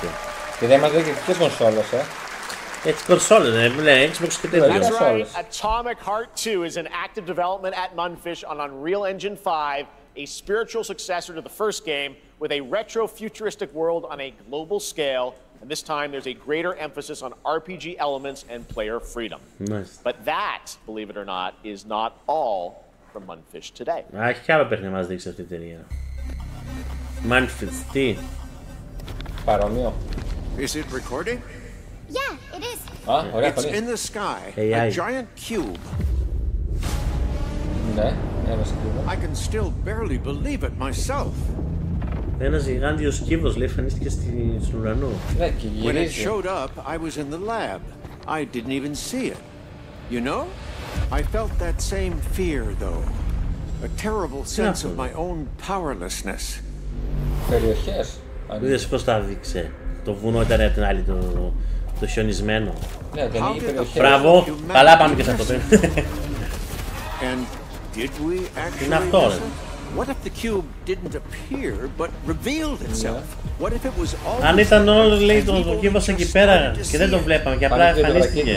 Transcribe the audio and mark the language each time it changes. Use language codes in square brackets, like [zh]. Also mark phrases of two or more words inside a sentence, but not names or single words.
[el] Και δεν μας λέει και ποιες κονσόλες, Έτσι κονσόλες, δεν λέει Xbox και τέτοια. [en] That's right. Atomic Heart 2 is in active development at Munfish on Unreal Engine 5, a spiritual successor to the first game with a retro-futuristic world on a global scale. And this time there's a greater emphasis on RPG elements and player freedom. Nice. But that, believe it or not, is not all from Munfish today. [el] Έχει κι άλλο παιχνίδι να μας δείξει αυτή η εταιρεία. Munfish, τι? Παρόμοιο. [en] Is it recording? Yeah, it is. It's in the sky, a giant cube. [el] Ναι, ένας κύβος. [en] I can still barely believe it myself. [el] Ένας γιγάντιος κύβος, λέει, εμφανίστηκε στον ουρανό. Ναι, και γυρίζει. [en] When it showed up, I was in the lab. I didn't even see it. You know, I felt that same fear, though. A terrible sense of my own powerlessness. [el] Περιοχές. Είδες πώς τα δείξε. Το βουνό ήταν από την άλλη το χιονισμένο. Ναι, δεν είναι περιοχές. Μπράβο, καλά πάμε και σε αυτό. Είναι αυτό, ρε. Αν ήταν όλο, λέει, το κύβος εκεί πέρα και δεν το βλέπαμε και απλά εμφανίστηκε.